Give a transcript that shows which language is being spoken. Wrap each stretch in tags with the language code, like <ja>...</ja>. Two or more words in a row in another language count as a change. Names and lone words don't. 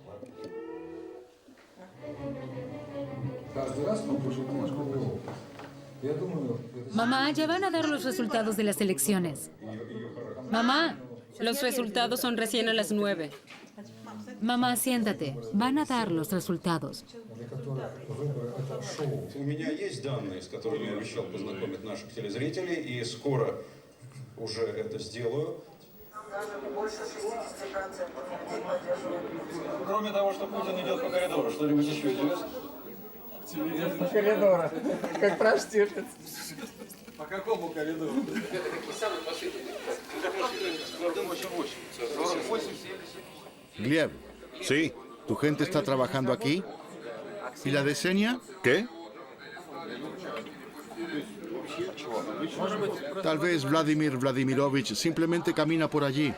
<es>Mamá, ya van a dar los resultados de las elecciones. Mamá. Los resultados son recién a las 9. Mamá, siéntate. Van a dar los resultados.</es> <ru>У меня есть данные, с которыми я обещал познакомить наших телезрителей, и скоро уже это сделаю. Кроме того, что Путин идет по коридору, что-нибудь еще интересно? По коридору, как проштиркать. По какому коридору?</ru> <es>Gleb, Sí, ¿tu gente está trabajando aquí? ¿Y la de Senia? ¿qué? Tal vez Vladimir Vladimirovich simplemente camina por allí.</es>